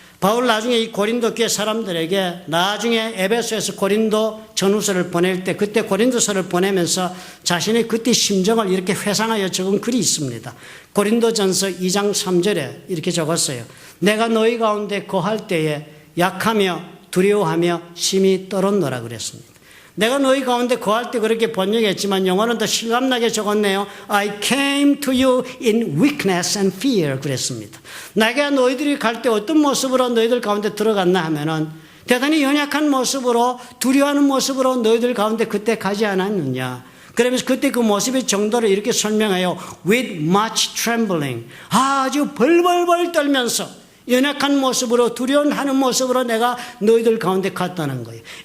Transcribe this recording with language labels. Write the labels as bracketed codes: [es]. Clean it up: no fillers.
[ko] 바울 나중에 이 고린도 교회 사람들에게 나중에 에베소에서 고린도 전후서를 보낼 때 그때 고린도서를 보내면서 자신의 그때 심정을 이렇게 회상하여 적은 글이 있습니다. 고린도전서 2장 3절에 이렇게 적었어요. 내가 너희 가운데 거할 때에 약하며 두려워하며 심히 떨었노라 그랬습니다. 내가 너희 가운데 거할 때 그렇게 번역했지만 영어는 더 실감나게 적었네요. [en] I came to you in weakness and fear [ko] 그랬습니다. 내가 너희들이 갈 때 어떤 모습으로 너희들 가운데 들어갔나 하면은 대단히 연약한 모습으로 두려워하는 모습으로 너희들 가운데 그때 가지 않았느냐. 그러면서 그때 그 모습의 정도를 이렇게 설명해요. [en] With much trembling. [ko] 아주 벌벌벌 떨면서 연약한 모습으로 두려워하는 모습으로 내가 너희들 가운데 갔다는 거예요.